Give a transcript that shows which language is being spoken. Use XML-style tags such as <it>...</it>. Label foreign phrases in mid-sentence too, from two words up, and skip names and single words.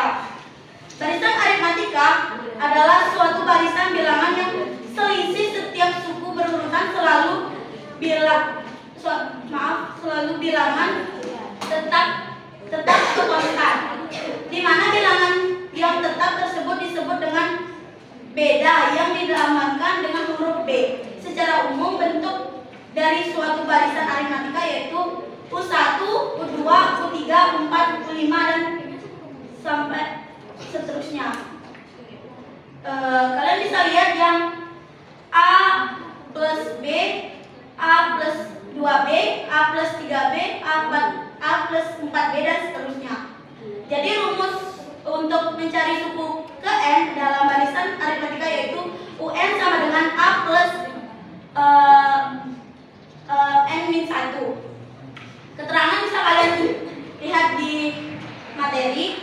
<id>Barisan aritmatika adalah suatu barisan bilangan yang selisih setiap suku berurutan selalu bilangan tetap konstan, di mana bilangan yang tetap tersebut disebut dengan beda yang dilambangkan dengan huruf B. Secara umum, bentuk dari suatu barisan aritmatika yaitu U1, U2, U3, U4, U5, dan sampai seterusnya. Kalian bisa lihat yang A plus B, A plus 2B, A plus 3B, A plus 4B, dan seterusnya. Jadi rumus untuk mencari suku ke N dalam barisan aritmatika yaitu UN sama dengan A plus N-1. Keterangan bisa kalian lihat di materi.</id>